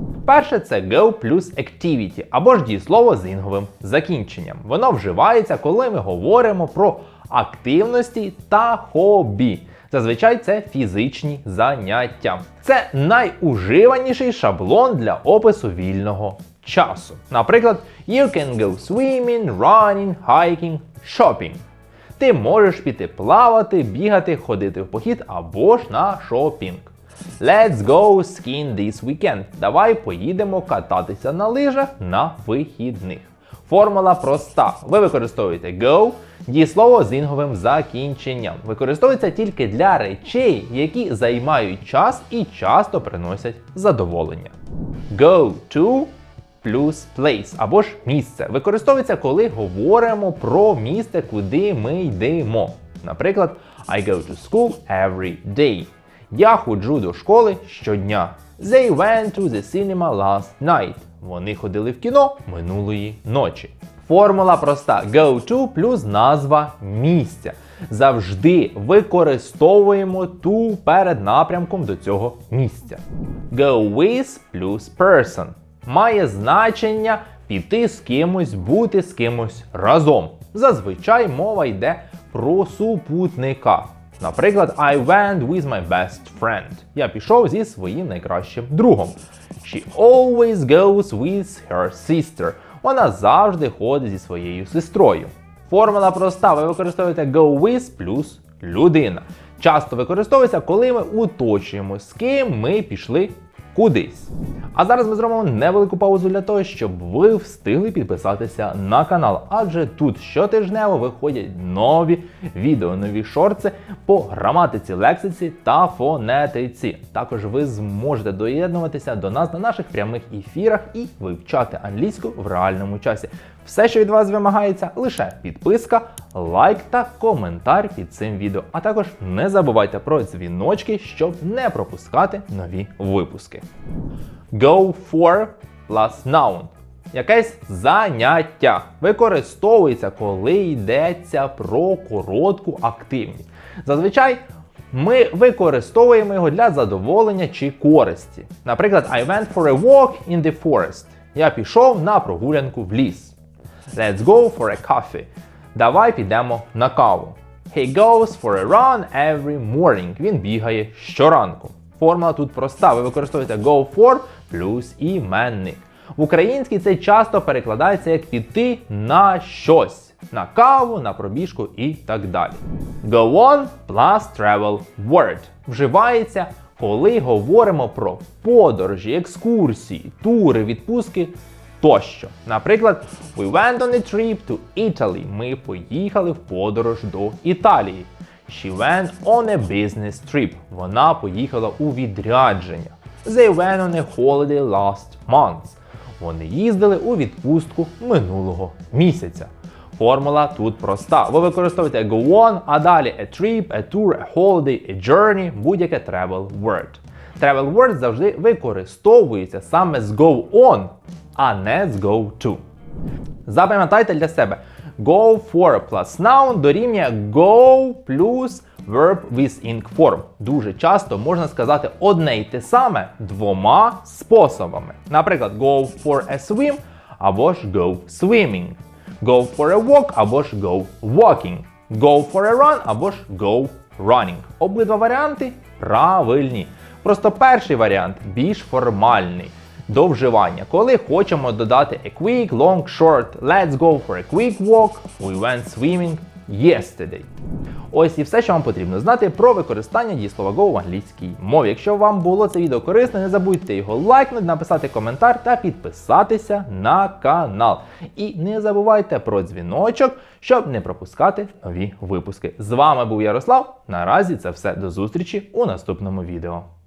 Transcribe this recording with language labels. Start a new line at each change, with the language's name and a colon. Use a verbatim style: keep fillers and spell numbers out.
Ukrainian: Перше – це go плюс activity, або ж дієслово з інговим закінченням. Воно вживається, коли ми говоримо про активності та хобі. Зазвичай це фізичні заняття. Це найуживаніший шаблон для опису вільного часу.
English: Наприклад, you can go swimming, running, hiking, shopping.
Ukrainian: Ти можеш піти плавати, бігати, ходити в похід або ж на шопінг.
English: Let's go skiing this weekend.
Ukrainian: Давай поїдемо кататися на лижах на вихідних. Формула проста. Ви використовуєте go, дієслово з інговим закінченням. Використовується тільки для речей, які займають час і часто приносять задоволення. Go to плюс place, або ж місце. Використовується, коли говоримо про місце, куди ми йдемо.
English: Наприклад, I go to school every day.
Ukrainian: Я ходжу до школи щодня.
English: They went to the cinema last night.
Ukrainian: Вони ходили в кіно минулої ночі. Формула проста. Go to плюс назва місця. Завжди використовуємо to перед напрямком до цього місця.
English: Go with плюс person.
Ukrainian: Має значення піти з кимось, бути з кимось разом. Зазвичай мова йде про супутника.
English: Наприклад, I went with my best friend.
Ukrainian: Я пішов зі своїм найкращим другом.
English: She always goes with her sister.
Ukrainian: Вона завжди ходить зі своєю сестрою. Формула проста. Ви використовуєте go with плюс людина. Часто використовується, коли ми уточнюємо, з ким ми пішли кудись. А зараз ми зробимо невелику паузу для того, щоб ви встигли підписатися на канал. Адже тут щотижнево виходять нові відео, нові шорти по граматиці, лексиці та фонетиці. Також ви зможете доєднуватися до нас на наших прямих ефірах і вивчати англійську в реальному часі. Все, що від вас вимагається, лише підписка, лайк та коментар під цим відео. А також не забувайте про дзвіночки, щоб не пропускати нові випуски.
English: Go for plus noun.
Ukrainian: Якесь заняття. Використовується, коли йдеться про коротку активність. Зазвичай ми використовуємо його для задоволення чи користі.
English: Наприклад, I went for a walk in the forest.
Ukrainian: Я пішов на прогулянку в ліс.
English: Let's go for a coffee.
Ukrainian: Давай підемо на каву.
English: He goes for a run every morning.
Ukrainian: Він бігає щоранку. Формула тут проста. Ви використовуєте go for плюс іменник. В українській це часто перекладається як піти на щось. На каву, на пробіжку і так далі.
English: Go on plus travel word.
Ukrainian: Вживається, коли говоримо про подорожі, екскурсії, тури, відпустки тощо.
English: Наприклад, we went on a trip to Italy.
Ukrainian: Ми поїхали в подорож до Італії.
English: She went on a business trip.
Ukrainian: Вона поїхала у відрядження.
English: They went on a holiday last month.
Ukrainian: Вони їздили у відпустку минулого місяця. Формула тут проста. Ви використовуєте
English: go on,
Ukrainian: а далі
English: a trip, a tour, a holiday, a journey, будь-яке travel word.
Ukrainian: Travel word завжди використовується саме з go on, а не з go to. Запам'ятайте для себе.
English: Go for plus noun дорівнює go плюс verb with ing form.
Ukrainian: Дуже часто можна сказати одне й те саме двома способами.
English: Наприклад, go for a swim або ж go swimming. Go for a walk або ж go walking. Go for a run або ж go running.
Ukrainian: Обидва варіанти правильні. Просто перший варіант більш формальний. До вживання. Коли хочемо додати
English: a quick, long, short, let's go for a quick walk, we went swimming yesterday.
Ukrainian: Ось і все, що вам потрібно знати про використання дієслова go в англійській мові. Якщо вам було це відео корисне, не забудьте його лайкнути, написати коментар та підписатися на канал. І не забувайте про дзвіночок, щоб не пропускати нові випуски. З вами був Ярослав. Наразі це все. До зустрічі у наступному відео.